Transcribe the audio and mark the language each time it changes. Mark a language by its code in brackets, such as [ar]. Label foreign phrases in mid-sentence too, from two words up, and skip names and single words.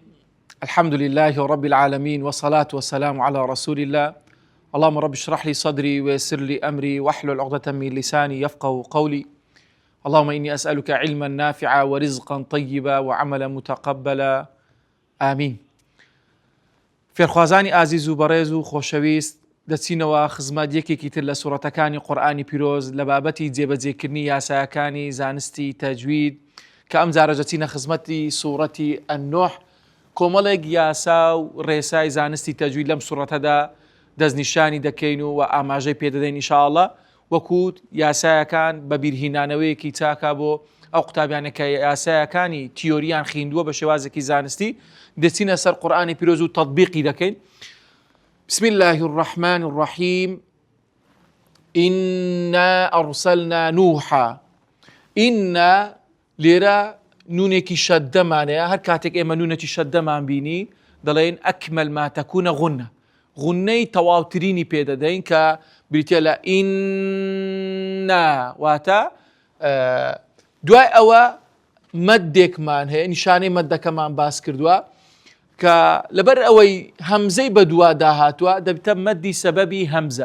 [ar] الحمد لله رب العالمين والصلاة والسلام على رسول الله. اللهم رب اشرح لي صدري ويسر لي أمري واحلل عقدة من لساني يفقه قولي. اللهم إني أسألك علما نافعا ورزقا طيبا وعملا متقبلا آمين. [ckb] فێرخوازانی ئازیز و بەڕێز و خۆشەویست دەچینەوە خزمەت یەکێکی تر لە سوورەتەکانی قورئانی پیرۆز لە بابەتی جێبەجێکردنی یاسایەکانی زانستی تەجوید کە ئەم جارە دەچینە خزمەتی سوورەتی ئەننوح. کۆمەڵێک یاسا و ڕێسای زانستی تەجوید لەم سوورەتەدا دەستنیشانی دەکەین و ئاماژەی پێدەدەین ئینشاءالله وەکو یاسایەکان بە بیرهێنانەوەیەکی چاکە بۆ ئەو قوتابیانە کە یاسایەکانی تیۆریان خوێندووە بە شێوازێکی زانستی دەچینە سەر قورئانی پیرۆز و تەطبیقی دەکەین. [ar] بسم الله الرحمن الرحيم. إنا أرسلنا نوحا. [ckb] إنا لێرە نونێکی شەددەمانەیە، هەر کاتێک ئێمە نونێکی شەددەمان بینی دەڵێن [ar] ئەکمەل ما تەکونە غونە، [ckb] غونەی تەواوترینی پێدەدەین کە بریتە لە ئیننا، واتە دوای ئەوە مەدێکمان هەیە، نیشانەی مەدەکەمان باس کردووە کە لەبەر ئەوەی هەمزەی بە دوا داهاتووە دەبێتە مەدی سەبەبی هەمزە.